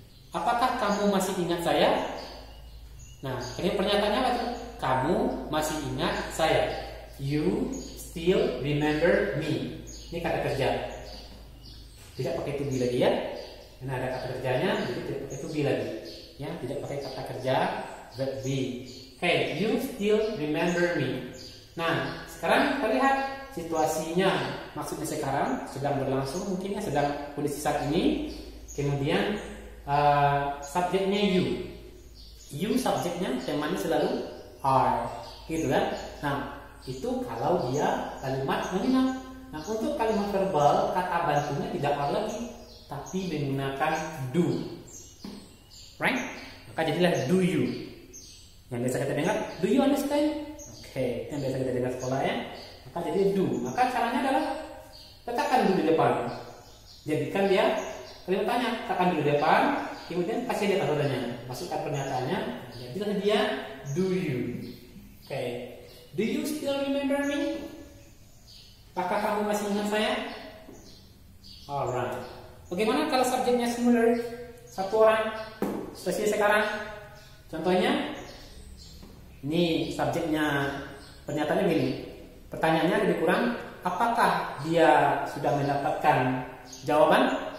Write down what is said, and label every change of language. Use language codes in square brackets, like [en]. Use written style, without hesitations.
[id] Apakah kamu masih ingat saya? Nah, ini pernyataannya apa? Kamu masih ingat saya. [en] You still remember me. [id] Ini kata kerja. Tidak pakai to be lagi ya. Karena ada kata kerjanya, jadi tidak pakai to be lagi. Ya, tidak pakai kata kerja verb be. [en] Hey, you still remember me. [id] Nah, sekarang kita lihat situasinya. Maksudnya sekarang sedang berlangsung, mungkinnya sedang kondisi saat ini. Kemudian subjeknya you. You subjeknya, temanya selalu are. Gitu kan? Nah, itu kalau dia kalimat nominal. Nah, untuk kalimat verbal, kata bantunya tidak are lagi, tapi menggunakan do. Right? Maka jadilah do you. Yang biasa kita dengar, [en] do you understand? [id] Oke, yang biasa kita dengar sekolah ya. Maka jadi do. Maka caranya adalah letakkan do di depan. Jadikan dia, kalau tanya, letakkan do di depan, kemudian kasih dia tandanya, masukkan pernyataannya, jadilah dia do you. Oke. [en] Do you still remember me? [id] Apakah kamu masih ingat saya? Alright. Bagaimana kalau subjeknya singular? Satu orang. Seperti sekarang. Contohnya, ini subjeknya, pernyataannya begini. Pertanyaannya lebih kurang, apakah dia sudah mendapatkan jawaban?